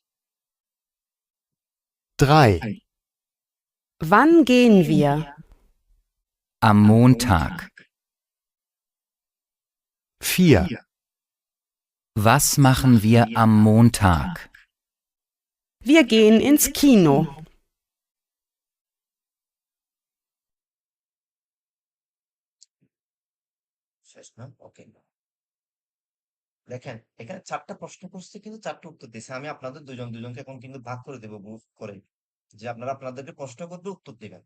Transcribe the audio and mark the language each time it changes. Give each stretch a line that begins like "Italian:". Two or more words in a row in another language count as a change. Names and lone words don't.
German: 3, Wann gehen wir? Am Montag. 4, Was machen wir am Montag? Wir gehen ins Kino.
Bangla: শেষ না? ওকে। দেখেন এখানে 4টা প্রশ্ন করছে কিন্তু 4টা উত্তর দিছে। আমি আপনাদের দুজনকে এখন কিন্তু ভাগ করে দেব গ্রুপ করে, যে আপনারা আপনাদেরকে প্রশ্ন করবে, উত্তর দিবেন।